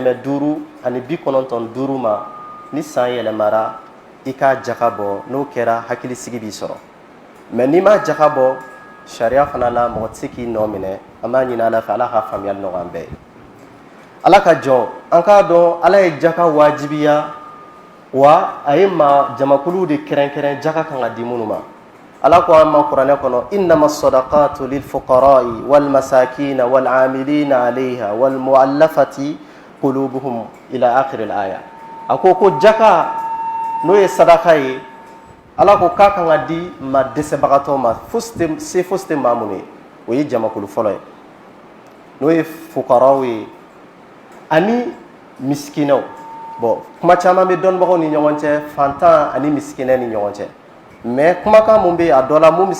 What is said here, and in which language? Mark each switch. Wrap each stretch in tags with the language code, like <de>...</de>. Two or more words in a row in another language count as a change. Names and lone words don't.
<bm>595 ma ni san yɛlɛmara i ka jaka bɔ n'o kɛra hakilisigi b'i sɔrɔ mais n'i ma jaka bɔ sariya fana la mɔgɔ tɛ se k'i nɔ minɛ an b'a ɲini ala fɛ ala ka faamuyali nɔgɔya an bɛɛ ye ala ka jɔn an k'a dɔn ala ye jaka wajibiya wa a ye jamakulu de kɛrɛnkɛrɛn jaka kan ka di minnu ma ala ko an ma kuranɛ kɔnɔ</bm> <ar>إنما الصدقات للفقراء والمساكين والعاملين عليها والمؤلفة قلوبهم إلى آخر الآية</ar> <bm>a ko jaka n'o ye sadaka ye ala ko k'a kan ka di ma dɛsɛbagatɔw ma fosi tɛ maa minnu ye o ye jamakulu fɔlɔ ye n'o ye fuqaraw ye ani miskinɛw bon kuma caman bɛ dɔnnibagaw ni ɲɔgɔn cɛ fantan ani miskinɛ ni ɲɔgɔn cɛ mais kumakan mun bɛ a dɔ la mun bɛ se</bm>